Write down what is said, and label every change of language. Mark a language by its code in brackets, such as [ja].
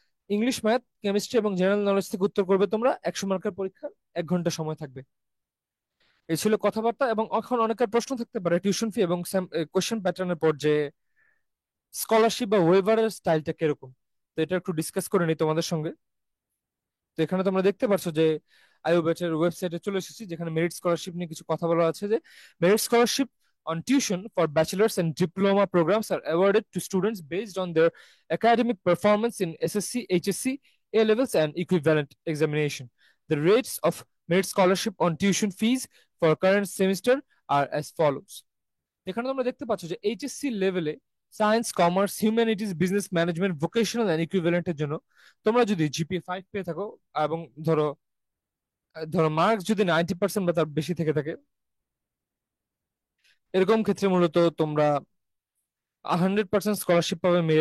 [bn] English, math, chemistry এবং general knowledge থেকে উত্তর করবে তোমরা। 100 মার্কের পরীক্ষা, 1 ঘন্টা সময় থাকবে। এই ছিল কথাবার্তা। এবং এখন অনেকের প্রশ্ন থাকতে পারে টিউশন ফি এবং কোশ্চেন প্যাটার্নের পর যে স্কলারশিপ বা ওয়েভারের স্টাইলটা কিরকম। তো এটা একটু ডিসকাস করে নিই তোমাদের সঙ্গে। তো এখানে তোমরা দেখতে পাচ্ছ যে আইওবেটের ওয়েবসাইটে চলে এসেছি, যেখানে মেরিট স্কলারশিপ নিয়ে কিছু কথা বলা আছে। যে merit scholarship [en] on tuition for bachelor's and diploma programs are awarded to students based on their academic performance in SSC, HSC, A levels and equivalent examination. The rates of merit scholarship on tuition fees for current semester are as follows. [bn] এখানে তোমরা দেখতে পাচ্ছ যে HSC লেভেলে science, commerce, humanities, business management, vocational and ইকুইভ্যালেন্টের জন্য তোমরা যদি GPA 5 পেয়ে থাকো, এবং ধরো ধরো মার্কস যদি 90% বা তার বেশি থেকে থাকে, এরকম ক্ষেত্রে মূলত তোমরা 100% স্কলারশিপ পাবে।